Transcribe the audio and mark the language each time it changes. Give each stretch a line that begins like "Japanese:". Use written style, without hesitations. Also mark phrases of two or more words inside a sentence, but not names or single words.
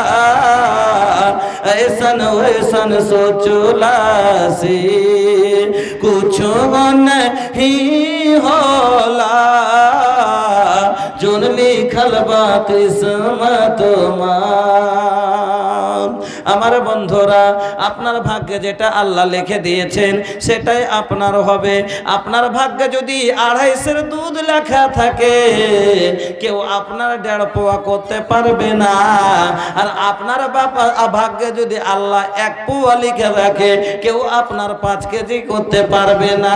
Bhojpuri: ऐसन वैसन सोचला से कुछ नहीं होला, जोन लिखल बा किस्मत मार।
Bangla: আমার বন্ধুরা, আপনার ভাগ্যে যেটা আল্লাহ লিখে দিয়েছেন সেটাই আপনার হবে। আপনার ভাগ্যে যদি 250 দুধ লেখা থাকে, কেউ আপনার 1.5 পোয়া করতে পারবে না। আর আপনার ভাগ্যে যদি আল্লাহ 1 পোয়া লিখে রাখে, কেউ আপনার 5 কেজি করতে পারবে না।